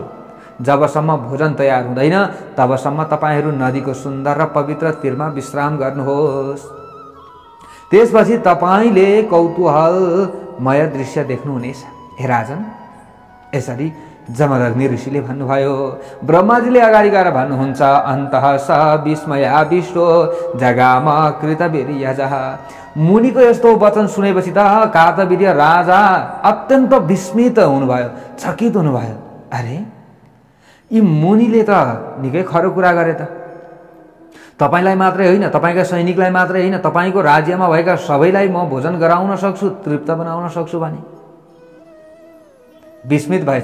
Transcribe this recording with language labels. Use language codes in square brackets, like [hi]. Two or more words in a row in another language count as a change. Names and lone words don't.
[ne] जबसम्म भोजन तयार हुँदैन तबसम्म तपाईहरू नदीको सुन्दर र पवित्र तीरमा विश्राम गर्नुहोस्। त्यसपछि तपाईले कौतूहलमय दृश्य देख्नुहुनेछ। हे राजन, यसरी जमदग्नि ऋषिले भन्नुभयो। ब्रह्माजीले अगाडि गएर भन्नुहुन्छ, [sa] अन्तः स विस्मयाविष्टो जगाम कृतवीर्यजः। [ne] मुनिको यस्तो वचन सुनेपछि त कार्तवीर्य राजा अत्यन्त विस्मित हुनुभयो, चकित हुनुभयो। अरे, यी मुनिले त निकै खरो कुरा गरे त। तपाईलाई मात्रै होइन, तपाईका सैनिकलाई मात्रै होइन, तपाईको राज्यमा भएका सबैलाई म भोजन गराउन सक्छु, तृप्त बनाउन सक्छु भने विस्मित भए।